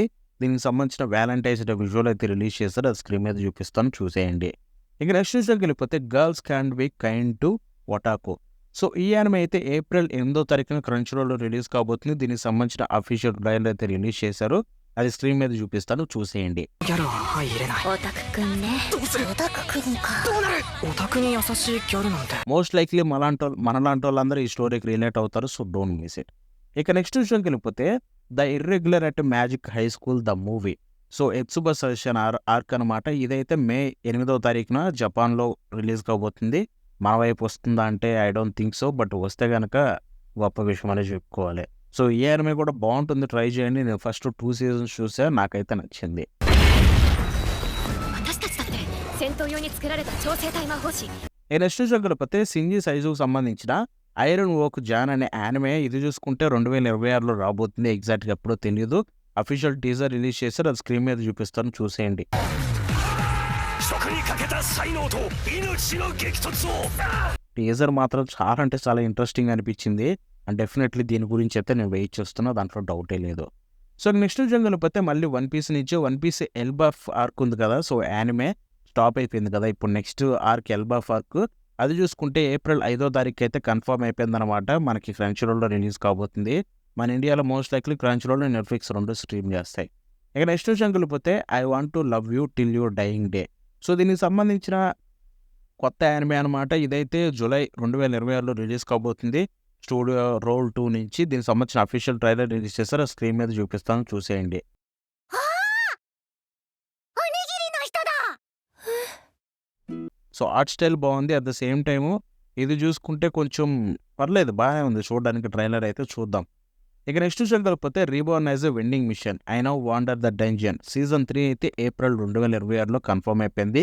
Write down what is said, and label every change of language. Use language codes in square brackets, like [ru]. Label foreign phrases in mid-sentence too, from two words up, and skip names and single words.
[te] దీనికి సంబంధించిన వ్యాలంటైన్స్ డే విజువల్ అయితే రిలీజ్ చేస్తారు. అది స్క్రీన్ మీద చూపిస్తాను చూసేయండి. ఇక నెక్స్ట్ విషయంకి వెళ్ళిపోతే గర్ల్స్ క్యాన్ బి కైండ్ టు ఒటాకో. సో ఈ యానిమే అయితే ఏప్రిల్ 8వ తారీఖున క్రంచ్ రోల్లో రిలీజ్ కాబోతుంది. దీనికి సంబంధించిన [en] official trailer [te] అయితే రిలీజ్ చేశారు. అది స్క్రీన్ మీద చూపిస్తాను చూసేయండి. [ja] オタクくんね。オタクくんか。オタクに優しいギャルなんて。 [en] most likely [te] మనలాంటి వాళ్ళందరూ ఈ [en] storyకి relate [te] అవుతారు. [en] So don't miss it. [te] ఇక నెక్స్ట్ విషయంకి వెళ్ళిపోతే ద ఇర్రెగ్యులర్ అట్ మ్యాజిక్ హై స్కూల్ ద మూవీ. సో ఎత్సుబా సజెషన్ ఆర్క్ అనమాట. ఇదైతే మే 8వ తారీఖున జపాన్లో రిలీజ్ కాబోతుంది. మన వైపు వస్తుందా అంటే [en] I don't think so. [te] బట్ వస్తే కనుక గొప్ప విషయం అనేది చెప్పుకోవాలి. సో ఈ యానిమే కూడా బాగుంటుంది, ట్రై చేయండి. నేను [en] first 2 seasons [te] చూసా, నాకైతే నచ్చింది. [ja] 私たちだって戦闘用に作られた超生体魔法師。 [te] ఈ నెక్స్ట్ చూడకపోతే సింజీ సైజుకు సంబంధించిన ఐరన్ ఓక్ జాన్ అనే యానిమే. ఇది చూసుకుంటే 2026లో రాబోతుంది. ఎగ్జాక్ట్గా ఎప్పుడో తెలియదు. [en] official teaser release [te] చేశారు. అది స్క్రీన్ మీద చూపిస్తాను చూసేయండి. [ja] 職にかけた才能と命の激突を [te] టీజర్ మాత్రం చాలా అంటే చాలా ఇంట్రెస్టింగ్ అనిపించింది. అండ్ డెఫినెట్లీ దీని గురించి అయితే నేను వెయిట్ చేస్తున్నా, దాంట్లో డౌటే లేదు. సో నెక్స్ట్ విషయం పోతే మళ్ళీ వన్ పీస్ నుంచి వన్ పీస్ ఎల్బాఫ్ ఆర్క్ ఉంది కదా, సో [en] anime stop [te] అయిపోయింది కదా. ఇప్పుడు [en] next arc [te] ఎల్బాఫ్ ఆర్క్ అది చూసుకుంటే ఏప్రిల్ 5వ తారీఖు అయితే కన్ఫర్మ్ అయిపోయిందనమాట. మనకి క్రంచీరోల్లో రిలీజ్ కాబోతుంది. మన ఇండియాలో [en] most likely [te] క్రంచీరోల్ అండ్ నెట్ఫ్లిక్స్ రెండు స్ట్రీమ్ చేస్తాయి. ఇక నెక్స్ట్ విషయం పోతే ఐ వాంట్ టు లవ్ యూ టిల్ యూ డైయింగ్ డే. సో దీనికి సంబంధించిన కొత్త యానిమే అనమాట. ఇదైతే జూలై 2026లో రిలీజ్ కాబోతుంది. స్టూడియో రోల్ 2 నుంచి దీనికి సంబంధించిన [en] official trailer [te] రిలీజ్ చేస్తారు. స్క్రీన్ మీద చూపిస్తాను, చూసేయండి. [ja] あおにぎりの人だ [en] so art style [te] బాగుంది. [en] at the same time [te] ఇది చూసుకుంటే కొంచెం పర్లేదు, బాగానే ఉంది చూడడానికి. ట్రైలర్ అయితే చూద్దాం. ఇక నెక్స్ట్ విషయం కలిపితే రీబోర్న్ యాజ్ ఎ వెండింగ్ మిషన్ ఐ నౌ వాండర్ ద డంజన్ సీజన్ 3 అయితే ఏప్రిల్ 2026లో కన్ఫర్మ్ అయిపోయింది.